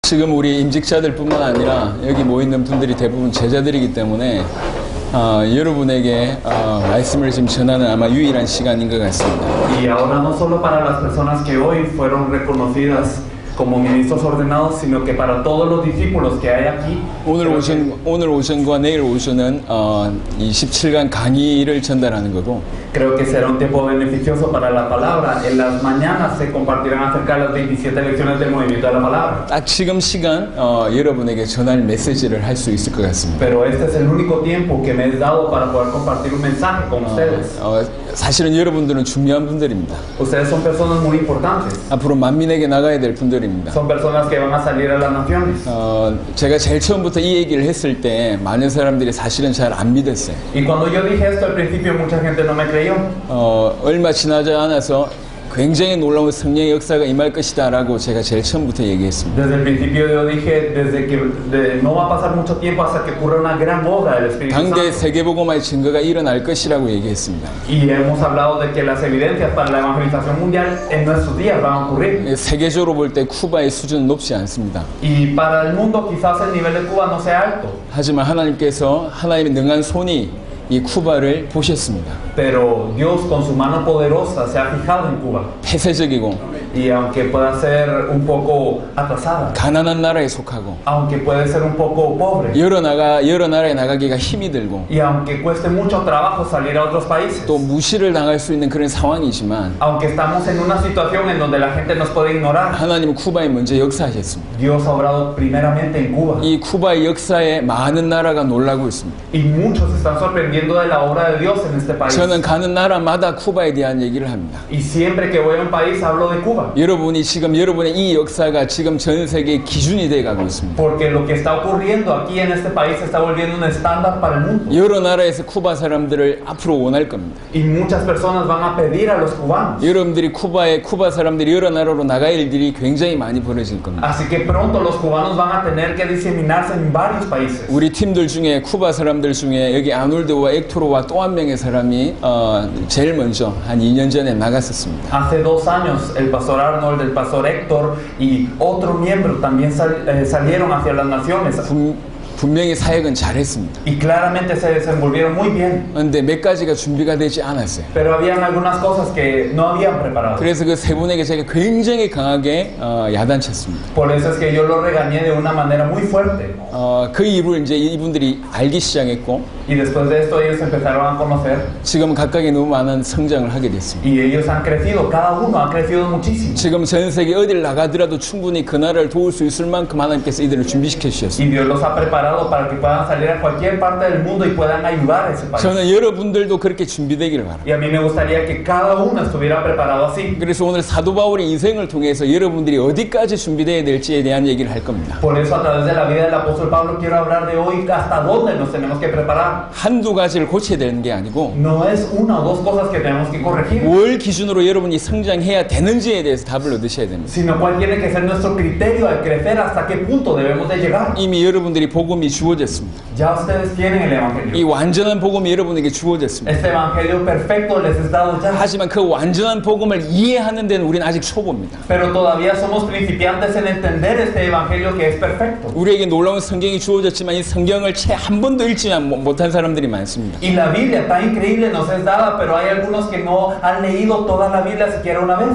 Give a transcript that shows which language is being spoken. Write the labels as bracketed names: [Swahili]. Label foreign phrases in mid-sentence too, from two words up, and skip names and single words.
[Korean] 지금 우리 임직자들뿐만 아니라 여기 모이는 분들이 대부분 제자들이기 때문에 여러분에게 말씀을 지금 전하는 아마 유일한 시간인 것 같습니다. [Spanish] Y ahora no solo para las personas que hoy fueron reconocidas como ministros ordenados, sino que para todos los discípulos que hay aquí. [Korean] 오늘 오전과 내일 오전은 이 17강 강의를 전달하는 거고. [Spanish] Creo que será un tiempo beneficioso para la palabra. En las mañanas se compartirán acerca de las 27 lecciones del movimiento de la palabra. [Korean] 딱 지금 시간 여러분에게 전할 메시지를 할 수 있을 것 같습니다. [Spanish] Pero este es el único tiempo que me he dado para poder compartir un mensaje con ustedes. [Korean] 사실은 여러분들은 중요한 분들입니다. [Spanish] Ustedes son personas muy importantes. [Korean] 앞으로 만민에게 나가야 될 분들입니다. [Spanish] Son personas que van a salir a las naciones. [Korean] 제가 제일 처음부터 이 얘기를 했을 때 많은 사람들이 사실은 잘 안 믿었어요. [Spanish] Y cuando yo dije esto al principio, mucha gente no me creyó. [Korean] 얼마 지나지 않아서 굉장히 놀라운 성령의 역사가 임할 것이다 라고 제가 제일 처음부터 얘기했습니다. [Spanish] Desde el principio yo dije, no va a pasar mucho tiempo hasta que ocurra una gran obra del Espíritu Santo. [Korean] 당대 세계복음화의 증거가 일어날 것이라고 얘기했습니다. [Spanish] Y hemos hablado de que las evidencias para la evangelización mundial en nuestros días van a ocurrir. [Korean] 세계적으로 볼 때 쿠바의 수준은 높지 않습니다. [Spanish] Y para el mundo quizás el nivel de Cuba no sea alto. [Korean] 하지만 하나님께서 하나님의 능한 손이 이 쿠바를 보셨습니다. [Spanish] Pero Dios con su mano poderosa se ha fijado en Cuba. [Korean] 폐쇄적이고 [Spanish] Y aunque pueda ser un poco atrasada, [Korean] 가난한 나라에 속하고 [Spanish] aunque puede ser un poco pobre, [Korean] 여러 나라에 나가기가 힘이 들고 [Spanish] y aunque cueste mucho trabajo salir a otros países, [Korean] 또 무시를 당할 수 있는 그런 상황이지만 [Spanish] aunque estamos en una situación en donde la gente nos puede ignorar, [Korean] 하나님은 쿠바에 먼저 역사하셨습니다. [Spanish] Dios ha obrado primeramente en Cuba. [Korean] 이 쿠바의 역사에 많은 나라가 놀라고 있습니다. [Spanish] Y muchos están sorprendiendo de la obra de Dios en este país. [Korean] 저는 가는 나라마다 쿠바에 대한 얘기를 합니다. [Spanish] Y siempre que voy a un país hablo de Cuba. [Korean] 여러분이 지금 여러분의 이 역사가 지금 전 세계의 기준이 돼 가고 있습니다. [Spanish] Porque lo que está ocurriendo aquí en este país se está volviendo un estándar para el mundo. [Korean] 여러 나라에서 쿠바 사람들을 앞으로 원할 겁니다. [Spanish] Y muchas personas van a pedir a los cubanos. [Korean] 여러분들이 쿠바 사람들이 여러 나라로 나갈 일들이 굉장히 많이 벌어질 겁니다. [Spanish] Así que pronto los cubanos van a tener que diseminarse en varios países. [Korean] 우리 팀들 중에 쿠바 사람들 중에 여기 아놀드와 엑토로와 또 한 명의 사람이 제일 먼저 한 2년 전에 나갔었습니다. [Spanish] Hace 2 años el pastor Arnold, el pastor Héctor y otro miembro también salieron hacia las naciones. [Korean] 분명히 사역은 잘했습니다. [Spanish] Y claramente se desenvolvieron muy bien. [Korean] 그런데 몇 가지가 준비가 되지 않았어요. [Spanish] Pero habían algunas cosas que no habían preparado. [Korean] 그래서 그 세 분에게 제가 굉장히 강하게 야단쳤습니다. [Spanish] Por eso es que yo lo regañé de una manera muy fuerte. [Korean] 그 이후로 이제 이분들이 알기 시작했고, [Spanish] Y después de esto ellos empezaron a conocer. [Korean] 지금 각각이 너무 많은 성장을 하게 됐습니다. [Spanish] Y ellos han crecido, cada uno ha crecido muchísimo. [Korean] 지금 전 세계 어딜 나가더라도 충분히 그 나라를 도울 수 있을 만큼 하나님께서 이들을 준비시켜 주셨습니다. [Spanish] Y Dios los ha preparado para que puedan salir a cualquier parte del mundo y puedan ayudar a ese país. [Korean] 저는 여러분들도 그렇게 준비되기를 바랍니다. [Spanish] Y a mí me gustaría que cada uno estuviera preparado así. [Korean] 그래서 오늘 사도 바울의 인생을 통해서 여러분들이 어디까지 준비되어야 될지에 대한 얘기를 할 겁니다. [Spanish] Por eso a través de la vida del apóstol Pablo quiero hablar de hoy hasta dónde nos tenemos que preparar. [Korean] 한두 가지를 고쳐야 되는 게 아니고 [Spanish] No es una o dos cosas que tenemos que corregir, [Korean] 뭘 기준으로 여러분이 성장해야 되는지에 대해서 답을 얻으셔야 됩니다. [Spanish] sino cuál tiene que ser nuestro criterio al crecer, hasta qué punto debemos de llegar. [Korean] 이미 여러분들이 복음이 주어졌습니다. [Spanish] Ya ustedes tienen el [Korean] 이 [Spanish] evangelio. [Korean] 완전한 복음이 여러분에게 주어졌습니다. [Spanish] Este evangelio perfecto les es dado ya. [Korean] 하지만 그 완전한 복음을 이해하는 데는 우리는 아직 초보입니다. [Spanish] Pero todavía somos principiantes en entender este evangelio que es perfecto. [Korean] 우리에게 놀라운 성경이 주어졌지만 이 성경을 채 한 번도 읽지 못한 사람들이 많습니다. [Spanish] Y la Biblia tan increíble nos es dada, pero hay algunos que no han leído toda la Biblia siquiera una vez.